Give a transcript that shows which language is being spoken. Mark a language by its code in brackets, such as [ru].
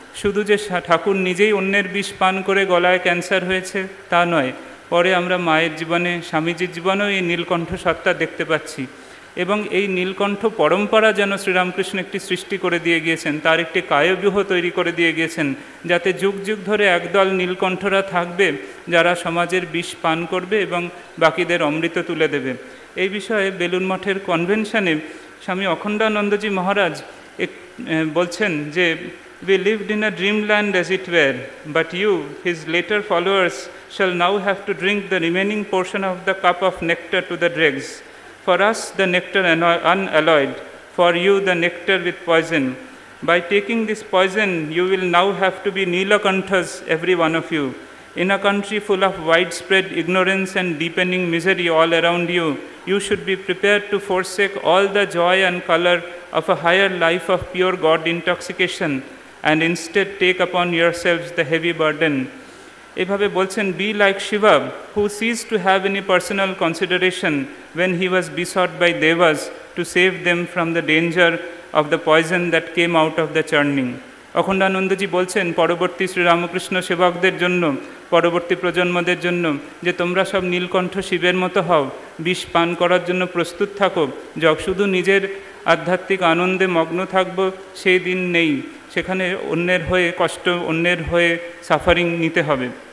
[bn] শুধু যে ঠাকুর নিজেই অন্যের বিষ পান করে গলায় ক্যান্সার হয়েছে তা নয়, পরে আমরা মায়ের জীবনে, স্বামীজির জীবনেও এই নীলকণ্ঠ সত্তা দেখতে পাচ্ছি। এবং এই নীলকণ্ঠ পরম্পরা যেন শ্রীরামকৃষ্ণ একটি সৃষ্টি করে দিয়ে গিয়েছেন, তার একটি কায়ব্যূহ তৈরি করে দিয়ে গিয়েছেন, যাতে যুগ যুগ ধরে একদল নীলকণ্ঠরা থাকবে যারা সমাজের বিষ পান করবে এবং বাকিদের অমৃত তুলে দেবে। এই বিষয়ে বেলুন মঠের কনভেনশনে স্বামী অখণ্ডানন্দজি মহারাজ বলছেন যে [en] we lived in a dreamland as it were, but you, his later followers, shall now have to drink the remaining portion of the cup of nectar to the dregs. For us the nectar unalloyed, for you the nectar with poison. By taking this poison you will now have to be Neelakanthas, every one of you. In a country full of widespread ignorance and deepening misery all around you, you should be prepared to forsake all the joy and color of a higher life of pure God intoxication, and instead take upon yourselves the heavy burden. [bn] এভাবে বলছেন, [en] be like Shiva, who ceased to have any personal consideration when he was besought by devas to save them from the danger of the poison that came out of the churning. [bn] অখণ্ডানন্দজি বলছেন পরবর্তী শ্রীরামকৃষ্ণ সেবকদের জন্য, পরবর্তী প্রজন্মদের জন্য, যে তোমরা সব নীলকণ্ঠ শিবের মতো হও, বিষ পান করার জন্য প্রস্তুত থাকো। শুধু নিজের আধ্যাত্মিক আনন্দে মগ্ন থাকবো সেই দিন নেই, সেখানে অন্যের হয়ে কষ্ট, অন্যের হয়ে সাফারিং নিতে হবে।